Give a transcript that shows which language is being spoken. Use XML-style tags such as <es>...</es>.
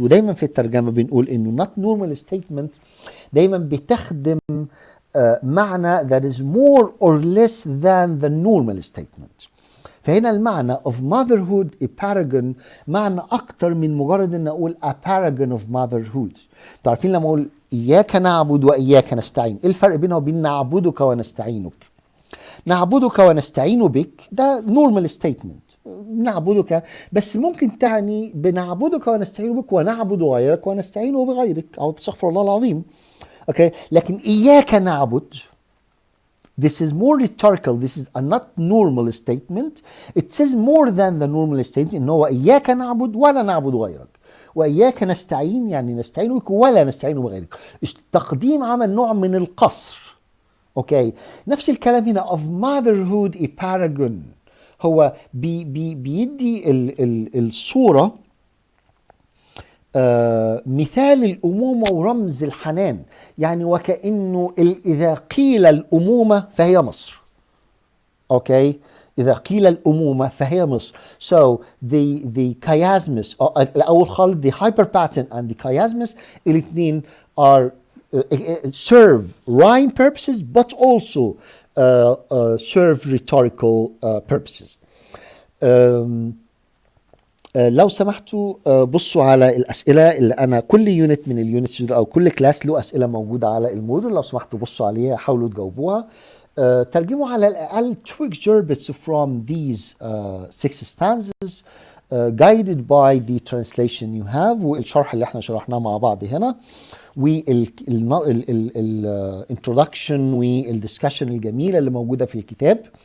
<ar>ودايما في الترجمة بنقول إنه</ar> <en>not normal statement</en> <ar>دايما بتخدم معنى</ar> <en>that is more or less than the normal statement.</en> <ar>فهنا المعنى</ar> <en>of motherhood a paragon</en> <ar>معنى أكتر من مجرد أن أقول</ar> <en>a paragon of motherhood.</en> <ar>تعرفين لما أقول إياك نعبد وإياك نستعين، إيه الفرق بينه وبين نعبدك ونستعينك؟ نعبدك ونستعين بك ده</ar> <en>normal statement،</en> <ar>نعبدك، بس ممكن تعني بنعبدك ونستعين بك ونعبد غيرك ونستعين بغيرك، أو استغفر الله العظيم.</ar> <en>Okay.</en> <ar>لكن إياك نعبد</ar> <en>this is more rhetorical, this is a not normal statement. It says more than the normal statement</en> <ar>إن هو إياك نعبد ولا نعبد غيرك، وإياك نستعين يعني نستعين بك ولا نستعين بغيرك. التقديم عمل نوع من القصر. اوكي، نفس الكلام هنا</ar> <en>of motherhood a paragon،</en> <ar>هو بيدي الصورة مثال الأمومة ورمز الحنان، يعني وكأنه إذا قيل الأمومة فهي مصر. اوكي، إذا قيل الأمومة فهي مصر.</ar> <en>So the chiasmus</en> <ar>الأول خالص</ar> <en>the hyperpaton and the chiasmus</en> <ar>الاثنين</ar> <en>are serve rhyme purposes but also serve rhetorical purposes.</en> <ar>لو سمحتوا بصوا على الأسئلة اللي أنا كل يونت من اليونتس أو كل كلاس له أسئلة موجودة على الموديل، لو سمحتوا بصوا عليها حاولوا تجاوبوها. ترجموا على الأقل</ar> <en>2 excerpts from these 6 stanzas guided by the translation you have</en> <ar>والشرح اللي احنا شرحناه مع بعض هنا، والintroduction والدiscussion الجميلة اللي موجودة في الكتاب.</ar>